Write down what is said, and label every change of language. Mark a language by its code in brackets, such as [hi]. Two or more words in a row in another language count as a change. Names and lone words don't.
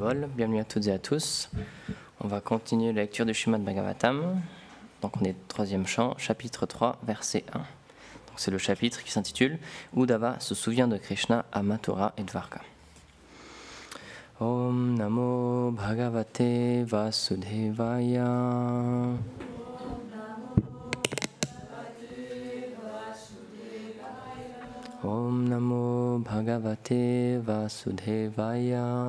[fr] Bol, bienvenue à toutes et à tous. On va continuer la lecture du Srimad Bhagavatam. Donc on est au troisième chant, chapitre 3, verset 1. Donc c'est le chapitre qui s'intitule « Uddhava se souvient de Krishna à Mathura et Dvarka ». [sa] ॐ नमो भगवते वासुदेवाय. ॐ नमो भगवते वासुदेवाय.